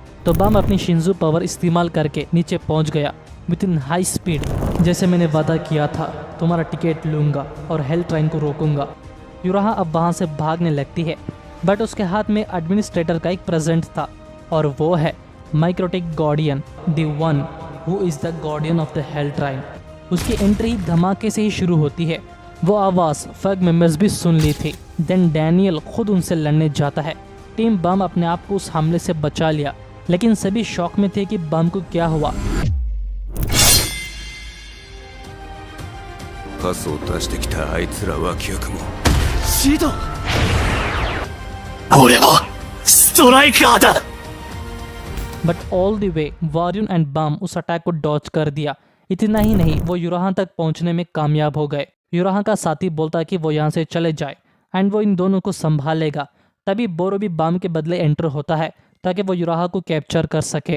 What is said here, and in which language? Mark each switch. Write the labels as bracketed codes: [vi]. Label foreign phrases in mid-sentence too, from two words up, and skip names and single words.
[hi] तो बम अपनी शिंजू पावर इस्तेमाल करके नीचे पहुंच गया [en] with in high speed. [hi] जैसे मैंने वादा किया था, तुम्हारा टिकट लूँगा और हेल ट्रेन को रोकूंगा। यूराहा अब वहाँ से भागने लगती है, बट उसके हाथ में एडमिनिस्ट्रेटर का एक प्रेजेंट था और वो है माइक्रोटिक गार्डियन, [en] The one who is the guardian of the Hell Train. [hi] उसकी एंट्री धमाके से ही शुरू होती है। वो आवाज़ फग मेंबर्स भी सुन ली थी। देन डैनियल खुद उनसे लड़ने जाता है। टीम बम अपने आप को उस हमले से बचा लिया, लेकिन सभी शौक में थे कि बम को क्या हुआ। [ja] パスを出してきたあいつら脇役もシド、俺はストライカーだ。 [en] but all the way [hi] वारियन एंड बम उस अटैक को डॉच कर दिया। इतना ही नहीं, वो यूराहा तक पहुंचने में कामयाब हो गए। यूराहा का साथी बोलता कि वो यहाँ से चले जाए एंड वो इन दोनों को संभालेगा। तभी बोरो भी बम के बदले एंटर होता है ताकि वो यूराहा को कैप्चर कर सके।